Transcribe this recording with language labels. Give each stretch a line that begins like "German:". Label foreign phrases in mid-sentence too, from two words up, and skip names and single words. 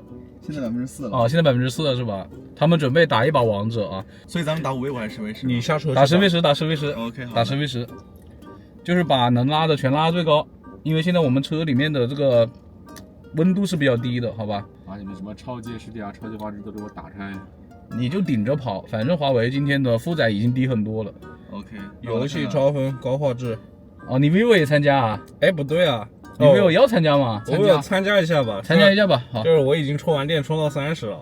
Chinese: 現在4%了。哦，現在4%了是吧？他們準備打一把王者啊。所以咱們打5V5還是10V10？你下車打10V10，打10V10。 OK， 好。打10V10，就是把能拉的全拉最高，因為現在我們車裡面的這個溫度是比較低的，好吧？把你們什麼超級 SDR、超級畫質都給我打開。你就頂着跑，反正華為今天的負載已經低很多了。 OK，遊戲超分高畫質。哦，你 vivo 也參加啊？哎，不對啊。你vivo要參加嗎？我要參加一下吧，參加一下吧。好，就是我已經充完電，充到30了。